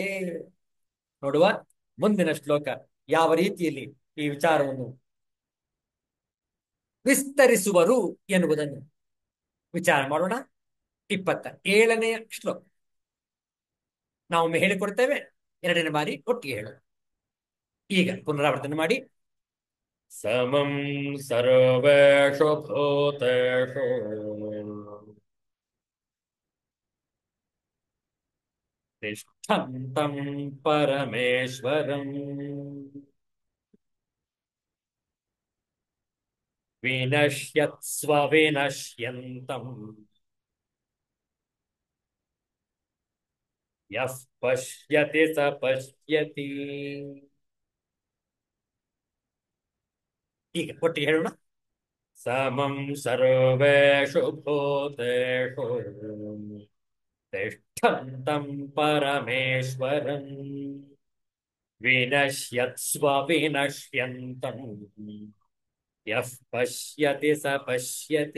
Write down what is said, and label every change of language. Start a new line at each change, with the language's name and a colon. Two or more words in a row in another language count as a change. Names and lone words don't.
Kannada: ನೋಡುವ ಮುಂದಿನ ಶ್ಲೋಕ ಯಾವ ರೀತಿಯಲ್ಲಿ ಈ ವಿಚಾರವನ್ನು ವಿಸ್ತರಿಸುವರು ಎನ್ನುವುದನ್ನು ವಿಚಾರ ಮಾಡೋಣ. 27ನೇ ಶ್ಲೋಕ ನಾವು ಹೇಳಿಕೊಡ್ತೇವೆ, ಎರಡನೇ ಬಾರಿ ಒಟ್ಟಿಗೆ ಹೇಳೋಣ. ಈಗ ಪುನರಾವರ್ತನೆ ಮಾಡಿ.
Sanskrit: ಸಮಂ ಸರ್ವೇಷು ಭೂತೇಷು ತಿಷ್ಠಂತಂ ಪರಮೇಶ್ವರಂ ವಿನಶ್ಯತ್ಸ್ವ ವಿನಶ್ಯಂತಂ ಯಃ ಪಶ್ಯತಿ ಸ ಪಶ್ಯತಿ.
Kannada: ಈಗ ಒಟ್ಟಿಗೆ ಹೇಳೋಣ.
Sanskrit: ಸಮಂ ಸರ್ವೇಷು ಭೂತೇಷು ತಿಷ್ಠಂತಂ ಪರಮೇಶ್ವರಂ ವಿನಶ್ಯತ್ಸ್ವ ವಿನಶ್ಯಂತಂ ಯಃ ಪಶ್ಯತಿ ಸ ಪಶ್ಯತಿ.